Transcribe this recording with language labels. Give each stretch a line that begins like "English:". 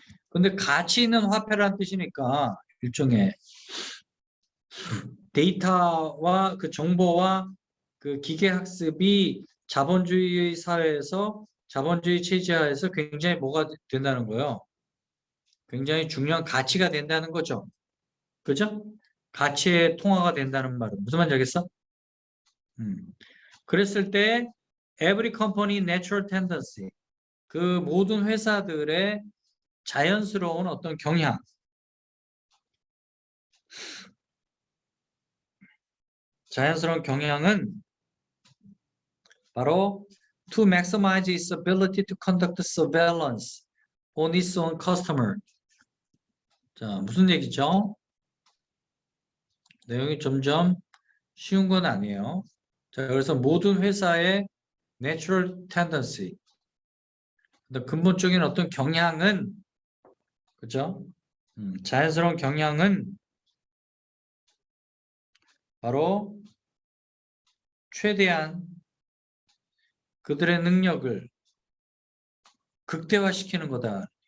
Korean: 근데 가치 있는 화폐라는 뜻이니까 일종의 데이터와 그 정보와 그 기계학습이 자본주의 사회에서, 자본주의 체제하에서 굉장히 뭐가 된다는 거예요. 굉장히 중요한 가치가 된다는 거죠. 그죠? 가치의 통화가 된다는 말은 무슨 말인지 알겠어? 그랬을 때
English: every company natural tendency
Korean: 그 모든 회사들의 자연스러운 어떤 경향 자연스러운 경향은 바로
English: to maximize its ability to conduct surveillance on its own customer.
Korean: 자, 무슨 얘기죠? 내용이 점점 쉬운 건 아니에요. 자, 그래서 모든 회사의
English: natural tendency,
Korean: 근본적인 어떤 경향은, 그죠? 자연스러운 경향은 바로 최대한 그들의 능력을 극대화시키는 거다.